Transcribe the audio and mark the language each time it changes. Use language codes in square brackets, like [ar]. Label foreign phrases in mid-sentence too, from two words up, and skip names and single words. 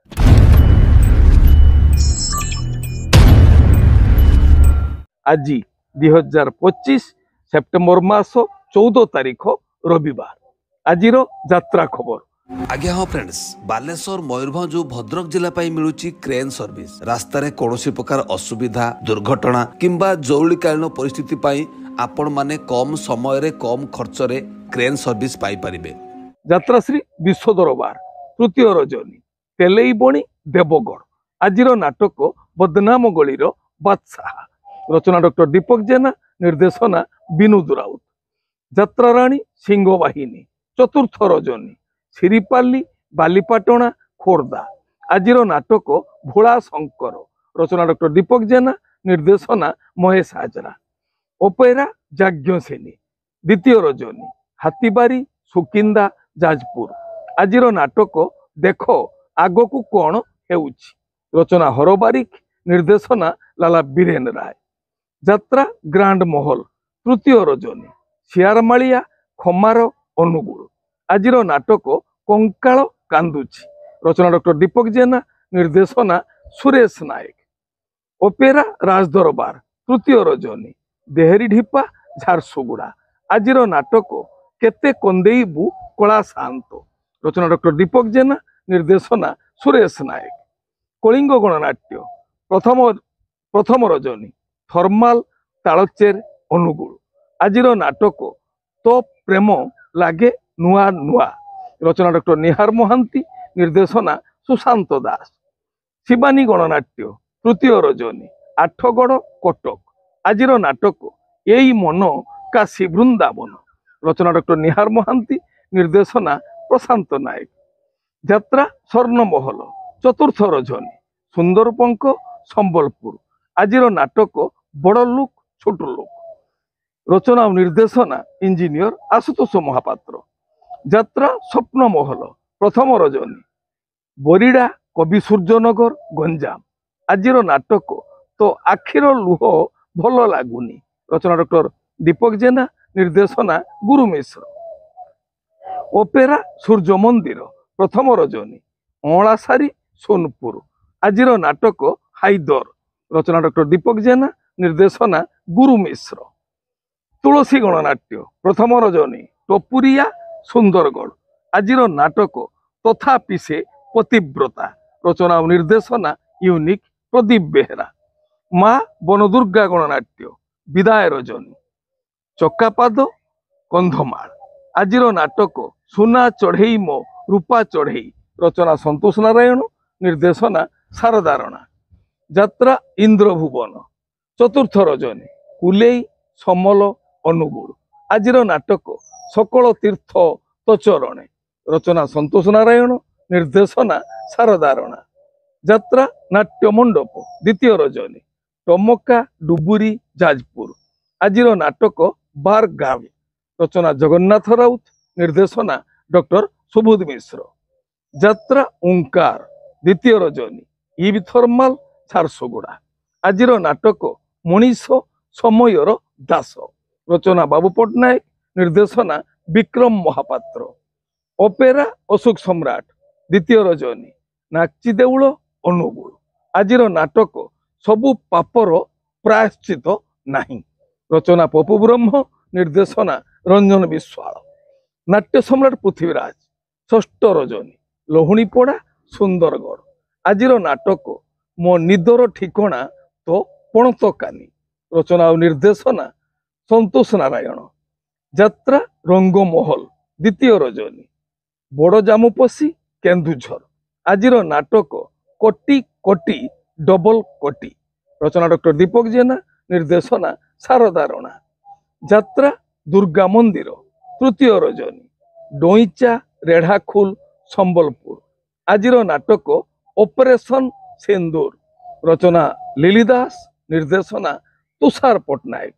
[or] ଆଜି 2025 ସେପ୍ଟେମ୍ବର ମାସ 14 ତାରିଖ ରବିବାର ଆଜିର ଯାତ୍ରା ଖବର। ଆଜ୍ଞା ହଁ ଫ୍ରେଣ୍ଡସ ବାଲେଶ୍ୱର ମୟୂରଭଞ୍ଜ ଭଦ୍ରକ ଜିଲ୍ଲା ମିଳୁଛି [en] crane service [or] ରାସ୍ତାର କୌଣ ପ୍ରକାର ଅସୁବିଧା ଦୁର୍ଘଟଣା କିମ୍ବା ଜରୁରୀକାଳୀନ ପରିସ୍ଥିତି ପାଇଁ ଆପଣ ମାନେ କମ ସମୟ ରେ କମ ଖର୍ଚ୍ଚ ରେ [en] crane service [or] ପାଇ ପାରିବେ। ଯାତ୍ରା ଶ୍ରୀ ବିଶ୍ୱ ଦରବାର ତୃତୀୟ ରଜନୀ ତେଲଇ ବଣି ଦେବଗଡ଼ ଆଜିର ନାଟକ ବଦନାମ ଗଳିର ବାଦଶାହ ରଚନା ଡକ୍ଟର ଦୀପକ ଜେନା ନିର୍ଦ୍ଦେଶନା ବିନୋଦ ରାଉତ ଯାତ୍ରା ରାଣୀ ସିଂହ ବାହିନୀ ଚତୁର୍ଥ ରଜନୀ ସିରିପାଲି ବାଲିପାଟଣା ଖୋର୍ଦ୍ଧା ଆଜିର ନାଟକ ଭୋଲା ଶଙ୍କର ରଚନା ଡକ୍ଟର ଦୀପକ ଜେନା ନିର୍ଦ୍ଦେଶନା ମହେଶ ହାଜରା ଅପେରା ଯାଜ୍ଞସେନୀ ଦ୍ୱିତୀୟ ରଜନୀ ହାତୀବାରି ସୁକିନ୍ଦା ଯାଜପୁର ଆଜିର ନାଟକ ଦେଖ ଆଗକୁ କଣ ହେଉଛି ରଚନା ହରବାରିକ ନିର୍ଦ୍ଦେଶନା ଲାଲା ବୀରେନ ରାୟ ଯାତ୍ରା ଗ୍ରାଣ୍ଡ ମହଲ ତୃତୀୟ ରଜନୀ ସିଆରମାଳିଆ ଖମାର ଅନୁଗୁଳ ଆଜିର ନାଟକ କଙ୍କାଳ କାନ୍ଦୁଛି ରଚନା ଡକ୍ଟର ଦୀପକ ଜେନା ନିର୍ଦ୍ଦେଶନା ସୁରେଶ ନାୟକ ଅପେରା ରାଜଦରବାର ତୃତୀୟ ରଜନୀ ଦେହରୀ ଢିପା ଝାରସୁଗୁଡ଼ା ଆଜିର ନାଟକ କେତେ କନ୍ଦେଇବୁ କଳା ଶାନ୍ତ ରଚନା ଡକ୍ଟର ଦୀପକ ଜେନା ନିର୍ଦ୍ଦେଶନା ସୁରେଶ ନାୟକ କଳିଙ୍ଗ ଗଣନାଟ୍ୟ ପ୍ରଥମ ରଜନୀ ଥର୍ମାଲ ତାଳଚେର ଅନୁଗୁଳ ଆଜିର ନାଟକ ତୋ ପ୍ରେମ ଲାଗେ ନୁଆ ନୁଆ ରଚନା ଡକ୍ଟର ନିହାର ମହାନ୍ତି ନିର୍ଦ୍ଦେଶନା ସୁଶାନ୍ତ ଦାସ ଶିବାନୀ ଗଣନାଟ୍ୟ ତୃତୀୟ ରଜନୀ ଆଠଗଡ଼ କଟକ ଆଜିର ନାଟକ ଏଇ ମନ କାଶୀ ବୃନ୍ଦାବନ ରଚନା ଡକ୍ଟର ନିହାର ମହାନ୍ତି ନିର୍ଦ୍ଦେଶନା ପ୍ରଶାନ୍ତ ନାୟକ ଯାତ୍ରା ସ୍ୱର୍ଣ୍ଣମହଲ ଚତୁର୍ଥ ରଜନୀ ସୁନ୍ଦରପଙ୍କ ସମ୍ବଲପୁର ଆଜିର ନାଟକ ବଡ଼ ଲୋକ ଛୋଟ ଲୋକ ରଚନା ଓ ନିର୍ଦ୍ଦେଶନା ଇଞ୍ଜିନିୟର ଆଶୁତୋଷ ମହାପାତ୍ର ଯାତ୍ରା ସ୍ୱପ୍ନ ମହଲ ପ୍ରଥମ ରଜନୀ ବୋରିଡା କବି ସୂର୍ଯ୍ୟନଗର ଗଞ୍ଜାମ ଆଜିର ନାଟକ ତୋ ଆଖିର ଲୁହ ଭଲ ଲାଗୁନି ରଚନା ଡକ୍ଟର ଦୀପକ ଜେନା ନିର୍ଦ୍ଦେଶନା ଗୁରୁ ମିଶ୍ର ଅପେରା ସୂର୍ଯ୍ୟ ମନ୍ଦିର ପ୍ରଥମ ରଜନୀ ଅଁଳାସାରୀ ସୋନପୁର ଆଜିର ନାଟକ ହାଇଦର ରଚନା ଡକ୍ଟର ଦୀପକ ଜେନା ନିର୍ଦ୍ଦେଶନା ଗୁରୁ ମିଶ୍ର ତୁଳସୀ ଗଣନାଟ୍ୟ ପ୍ରଥମ ରଜନୀ ଟପୁରିଆ ସୁନ୍ଦରଗଡ଼ ଆଜିର ନାଟକ ତଥାପି ସେ ପତିବ୍ରତା ରଚନା ଓ ନିର୍ଦ୍ଦେଶନା ୟୁନିକ ପ୍ରଦୀପ ବେହେରା ମାଁ ବନଦୁର୍ଗା ଗଣନାଟ୍ୟ ବିଦାୟ ରଜନୀ ଚକାପାଦ କନ୍ଧମାଳ ଆଜିର ନାଟକ ସୁନା ଚଢ଼େଇ ମୋ ରୂପା ଚଢ଼େଇ ରଚନା ସନ୍ତୋଷ ନାରାୟଣ ନିର୍ଦ୍ଦେଶନା ଶାରଦା ରାଣା ଯାତ୍ରା ଇନ୍ଦ୍ରଭୁବନ ଚତୁର୍ଥ ରଜନୀ କୁଲେଇ ସମଲ ଅନୁଗୁଳ ଆଜିର ନାଟକ ସକଳ ତୀର୍ଥ ତ ଚରଣେ ରଚନା ସନ୍ତୋଷ ନାରାୟଣ ନିର୍ଦ୍ଦେଶନା ଶାରଦା ରାଣା ଯାତ୍ରା ନାଟ୍ୟ ମଣ୍ଡପ ଦ୍ୱିତୀୟ ରଜନୀ ଟମକା ଡୁବୁରୀ ଯାଜପୁର ଆଜିର ନାଟକ ବାର ଗାଆଁ ରଚନା ଜଗନ୍ନାଥ ରାଉତ ନିର୍ଦ୍ଦେଶନା ଡକ୍ଟର ସୁବୋଧ ମିଶ୍ର ଯାତ୍ରା ଓଁକାର ଦ୍ୱିତୀୟ ରଜନୀ ଇବ ଥର୍ମାଲ ଝାରସୁଗୁଡ଼ା ଆଜିର ନାଟକ ମଣିଷ ସମୟର ଦାସ ରଚନା ବାବୁ ପଟ୍ଟନାୟକ ନିର୍ଦ୍ଦେଶନା ବିକ୍ରମ ମହାପାତ୍ର ଅପେରା ଅଶୋକ ସମ୍ରାଟ ଦ୍ୱିତୀୟ ରଜନୀ ନାଚି ଦେଉଳ ଅନୁଗୁଳ ଆଜିର ନାଟକ ସବୁ ପାପର ପ୍ରାୟଶ୍ଚିତ୍ତ ନାହିଁ ରଚନା ପପୁ ବ୍ରହ୍ମ ନିର୍ଦ୍ଦେଶନା ରଞ୍ଜନ ବିଶ୍ୱାଳ ନାଟ୍ୟ ସମ୍ରାଟ ପୃଥ୍ୱୀରାଜ ଷଷ୍ଠ ରଜନୀ ଲହୁଣୀପଡ଼ା ସୁନ୍ଦରଗଡ଼ ଆଜିର ନାଟକ ମୋ ନିଦର ଠିକଣା ତୋ ପଣତକାନି ରଚନା ଓ ନିର୍ଦ୍ଦେଶନା ସନ୍ତୋଷ ନାରାୟଣ ଯାତ୍ରା ରଙ୍ଗମହଲ ଦ୍ୱିତୀୟ ରଜନୀ ବଡ଼ ଜାମୁପସି କେନ୍ଦୁଝର ଆଜିର ନାଟକ କୋଟି କୋଟି ଡବଲ କୋଟି ରଚନା ଡକ୍ଟର ଦୀପକ ଜେନା ନିର୍ଦ୍ଦେଶନା ଶାରଦା ରାଣା ଯାତ୍ରା ଦୁର୍ଗା ମନ୍ଦିର ତୃତୀୟ ରଜନୀ ଡୋଇଚା ରେଢାଖୁଲ ସମ୍ବଲପୁର। ଆଜିର ନାଟକ ଅପରେସନ ସିନ୍ଦୁର ରଚନା ଲିଲି ଦାସ ନିର୍ଦ୍ଦେଶନା ତୁଷାର ପଟ୍ଟନାୟକ।